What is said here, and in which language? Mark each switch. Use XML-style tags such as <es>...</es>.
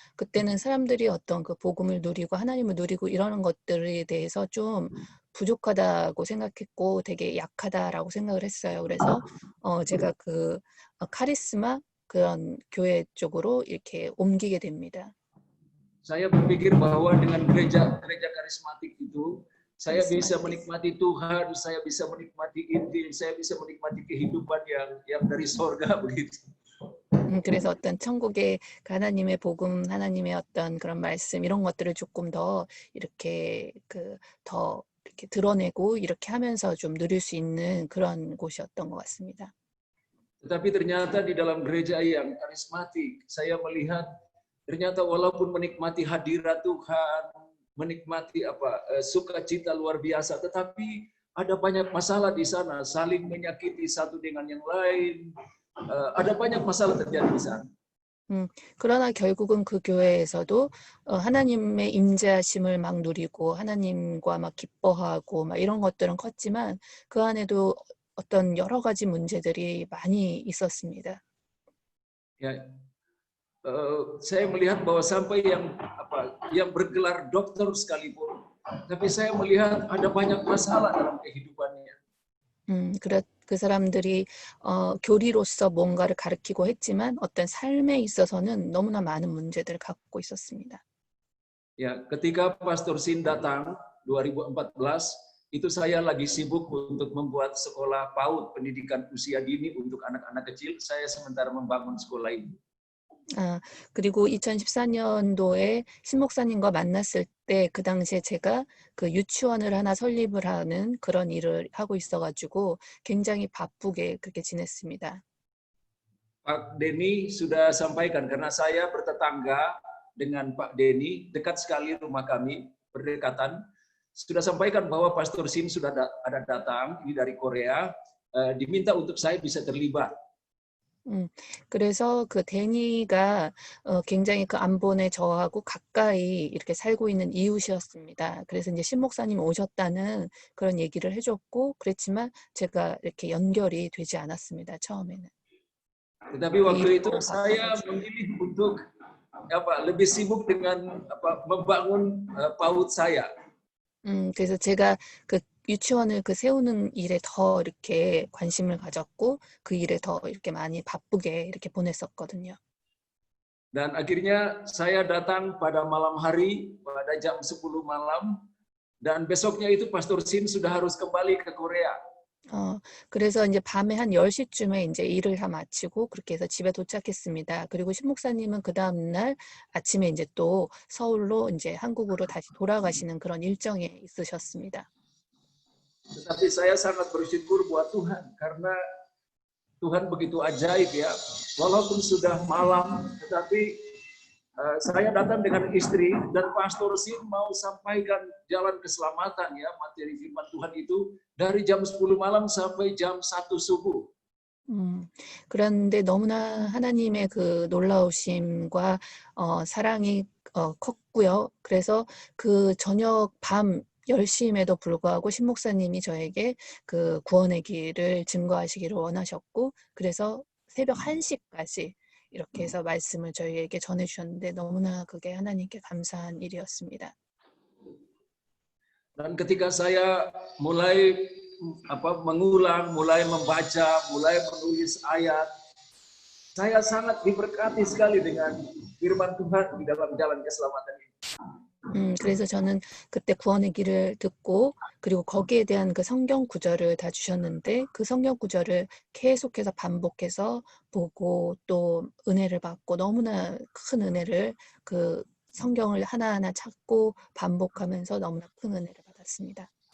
<ko>그때는 사람들이 어떤 그 복음을 누리고 하나님을 누리고 이러는 것들에 대해서 좀 부족하다고 생각했고 되게 약하다라고 생각을 했어요. 그래서 제가 그 카리스마 그런 교회 쪽으로 이렇게 옮기게 됩니다.</ko> <id>Saya berpikir bahwa dengan gereja karismatik itu saya bisa menikmati Tuhan, saya bisa menikmati Injil, saya bisa menikmati kehidupan yang dari sorga begitu.</id> <ko>그래서 어떤 천국의 하나님의 복음, 하나님의 어떤 그런 말씀 이런 것들을 조금 더 이렇게 더 이렇게 드러내고 이렇게 하면서 좀 누릴 수 있는 그런 곳이었던 것 같습니다.</ko> <id>Tetapi ternyata di dalam gereja yang karismatik, saya melihat ternyata walaupun menikmati hadirat Tuhan, menikmati sukacita luar biasa, tetapi ada banyak masalah di sana, saling menyakiti satu dengan yang lain. ada banyak masalah terjadi di sana.</id> <ko>그러나 결국은 그 교회에서도 하나님의 임재하심을 막 누리고 하나님과 막 기뻐하고 막 이런 것들은 컸지만 그 안에도 어떤 여러 가지 문제들이 많이 있었습니다.</ko> <id>Ya, saya melihat bahwa sampai yang bergelar dokter sekalipun, tapi saya melihat ada banyak masalah dalam kehidupannya.</id> <ko>그 사람들이 교리로서 뭔가를 가르치고 했지만 어떤 삶에 있어서는 너무나 많은 문제들을 갖고 있었습니다.</ko> <id>Ya, ketika Pastor Sin datang 2014, itu saya lagi sibuk untuk membuat sekolah PAUD, pendidikan usia dini untuk anak-anak kecil. Saya sementara membangun sekolah ini.</id> <ko>그리고 2014년도에 신 목사님과 만났을 때 그 당시에 제가 그 유치원을 하나 설립을 하는 그런 일을 하고 있어가지고 굉장히 바쁘게 그렇게 지냈습니다.</ko> <id>Pak Denny sudah sampaikan karena saya bertetangga dengan Pak Denny, dekat sekali rumah kami, berdekatan. Sudah sampaikan bahwa Pastor Sin sudah ada datang ini dari Korea, diminta untuk saya bisa terlibat.</id> <ko>그래서 그 데니가 굉장히 그 안본에 저하고 가까이 이렇게 살고 있는 이웃이었습니다. 그래서 이제 신 목사님 오셨다는 그런 얘기를 해줬고 그랬지만 제가 이렇게 연결이 되지 않았습니다. 처음에는.</ko> <id>Tetapi waktu itu saya memilih untuk lebih sibuk dengan membangun PAUD saya.</id> <ko>그래서 제가 그 유치원을 세우는 일에 더 이렇게 관심을 가졌고 그 일에 더 이렇게 많이 바쁘게 이렇게 보냈었거든요.</ko> <id>Dan akhirnya saya datang pada malam hari pada jam 10 malam dan besoknya itu Pastor Sin sudah harus kembali ke Korea.</id> <ko>그래서 이제 밤에 한 10시쯤에 이제 일을 다 마치고 그렇게 해서 집에 도착했습니다. 그리고 신 목사님은 그 다음 날 아침에 이제 또 서울로 이제 한국으로 다시 돌아가시는 그런 일정에 있으셨습니다.</ko> <id>Tetapi saya sangat bersyukur buat Tuhan karena Tuhan begitu ajaib ya. Walaupun sudah malam, tetapi saya datang dengan istri dan Pastor Sin mau sampaikan jalan keselamatan ya, materi firman Tuhan itu dari jam 10 malam sampai jam 1 subuh.</id> <ko>그런데 너무나 하나님의 그 놀라우심과 사랑이 컸고요. 그래서 그 저녁 밤 10시임에도 불구하고 신목사님이 저에게 그 구원의 길을 증거하시기를 원하셨고, 그래서 새벽 1시까지 이렇게 해서 말씀을 저희에게 전해주셨는데 너무나 그게 하나님께 감사한 일이었습니다.</ko> <id>Dan ketika saya mulai mengulang, mulai membaca, mulai menulis ayat, saya sangat diberkati sekali dengan firman Tuhan di dalam jalan keselamatan ini.</id> <ko>그래서 저는 그때 구원의 길을 듣고 그리고 거기에 대한 그 성경 구절을 다 주셨는데 그 성경 구절을 계속해서 반복해서 보고 또 은혜를 받고 너무나 큰 은혜를 그 성경을 하나하나 찾고 반복하면서 너무나 큰 은혜를 받았습니다.</ko>